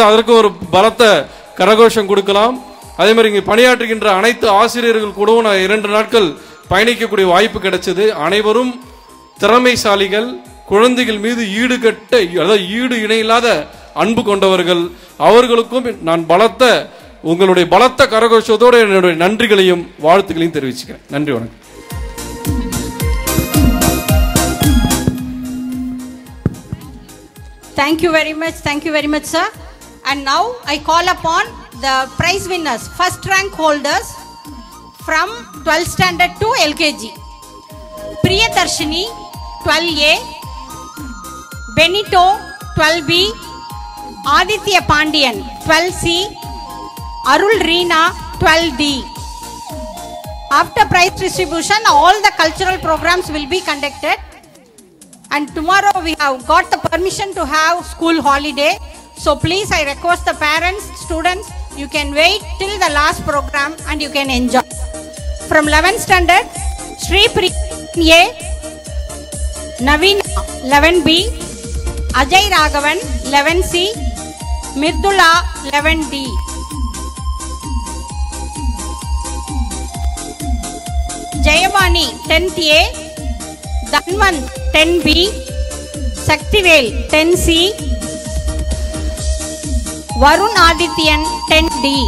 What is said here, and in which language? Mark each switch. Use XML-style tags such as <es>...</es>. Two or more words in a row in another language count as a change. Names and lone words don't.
<ta>அதற்கு ஒரு பலத்த கரகோஷம் கொடுக்கலாம். அதே மாதிரி இங்கே பணியாற்றுகின்ற அனைத்து ஆசிரியர்கள் கூடவும் நான் 2 நாட்கள் பயணிக்கக்கூடிய வாய்ப்பு கிடைச்சது. அனைவரும் திறமைசாலிகள், குழந்தைகள் மீது ஈடு இணையில்லாத அன்பு கொண்டவர்கள். அவர்களுக்கும் நான் உங்களுடைய பலத்த கரகோஷத்தோடு என்னுடைய நன்றிகளையும் வாழ்த்துக்களையும் தெரிவிச்சுக்கிறேன். நன்றி, வணக்கம்.</ta> <en>Thank you very much, sir. And now I call upon the prize winners, first rank holders from 12th standard to LKG. Priyadarshini 12A, Benito 12B, Aditya Pandian 12C, Arul Reena 12D. After prize distribution, all the cultural programs will be conducted. And tomorrow we have got the permission to have school holiday. So please, I request the parents, students, you can wait till the last program and you can enjoy. From 11th standard, Sri Priya A, Naveen 11B, Ajay Raghavan 11C, Mirdula 11D. Jayavani 10th A, Dhanwant 10B, Saktivel 10C, Varun Adityan 10D,</en>